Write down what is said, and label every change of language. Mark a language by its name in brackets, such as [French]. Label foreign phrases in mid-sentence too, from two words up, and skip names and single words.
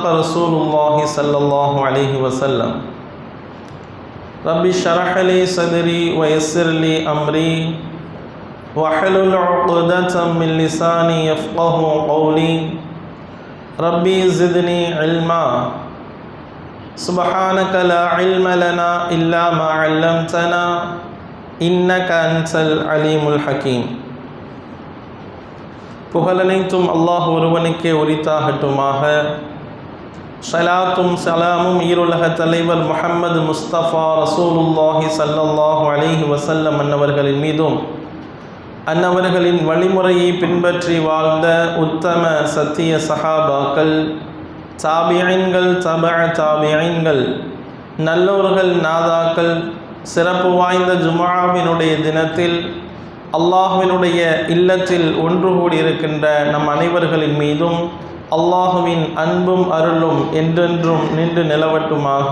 [Arabic] رسول الله صلى الله عليه وسلم رب اشرح لي صدري ويسر لي أمري واحلل عقدة من لساني يفقه قولي ربي زدني علما سبحانك لا علم لنا إلا ما علمتنا إنك أنت العليم الحكيم. [Tamil] புகழனைத்தும் அல்லாஹ் ஒருவனுக்கே உரித்தாகட்டுமாக. ஸலாத்தும் சலாமும் ஈருலக தலைவர் முஹம்மது முஸ்தபா [Arabic] رسول الله صلى الله عليه وسلم [Tamil] அன்னவர்களின் மீதும் அன்னவர்களின் வழிமுறையை பின்பற்றி வாழ்ந்த உத்தம சத்திய சஹாபாக்கள், தாபிஈன்கள், தாபிஈன்கள், நல்லோர்கள், நாதாக்கள், சிறப்பு வாய்ந்த ஜும்ஆவினுடைய தினத்தில் அல்லாஹ்வினுடைய இல்லத்தில் ஒன்று கூடியிருக்கின்ற நம் அனைவர்களின் மீதும் அல்லாஹுவின் அன்பும் அருளும் என்றென்றும் நின்று நிலவட்டுமாக.